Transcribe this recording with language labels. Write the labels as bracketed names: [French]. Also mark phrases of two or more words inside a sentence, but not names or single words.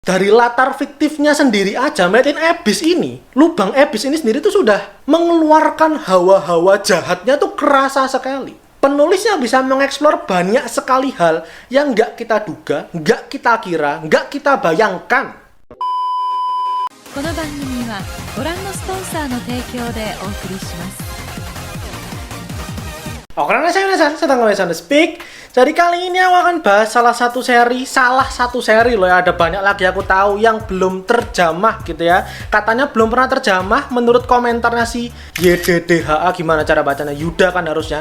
[Indonesian] Dari latar fiktifnya sendiri aja, Made in Abyss ini, lubang Abyss ini sendiri tuh sudah mengeluarkan hawa-hawa jahatnya tuh kerasa sekali. Penulisnya bisa mengeksplor banyak sekali hal yang nggak kita duga, nggak kita kira, nggak kita bayangkan. [Japanese] この番組はご覧のスポンサーの提供でお送りします。 [Indonesian] Oke, saya sedang speak. Jadi kali ini aku akan bahas salah satu seri loh ya. Ada banyak lagi aku tahu yang belum terjamah gitu ya. Katanya belum pernah terjamah menurut komentarnya si YDDHA. Gimana cara bacanya? Yuda kan harusnya.